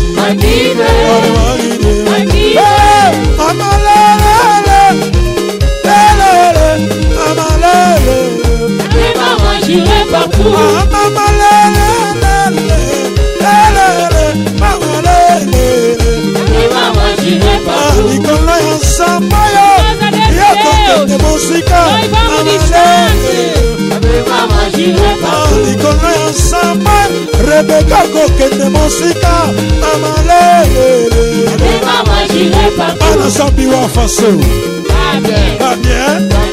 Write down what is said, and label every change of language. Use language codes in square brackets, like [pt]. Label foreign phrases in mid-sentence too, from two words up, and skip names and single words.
[ln] Ale magina, hey, amalele, lele, amalele. [fr] Après maman, j'irai partout. Après maman, j'irai partout. [ln] Nikolo ya samba yo, yako kende musika, [pt] Nós vamos distante. [fr] Après maman, j'irai partout. [ln] Nikolo ya samba, Rebecca ko kende musika, amalele. [fr] Après maman, j'irai partout. [ln] Ana sambi wa faso, [fr] Ah bien. va bien.